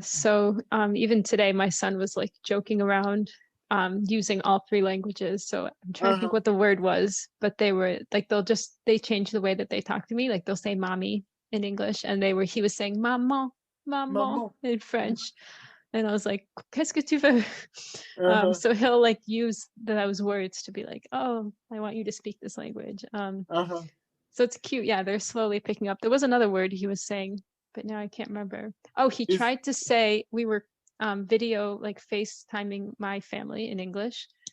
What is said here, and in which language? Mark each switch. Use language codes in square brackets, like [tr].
[en] So even today, my son was like joking around using all three languages. So I'm trying to think what the word was, but they were like, they change the way that they talk to me. Like they'll say mommy in English, and he was saying maman in French. And I was like, [fr] qu'est-ce que tu veux? [en] So he'll like use those words to be like, oh, I want you to speak this language. So it's cute. Yeah, they're slowly picking up. There was another word he was saying, but now I can't remember. Oh, he tried to say, we were video, like FaceTiming my family in English.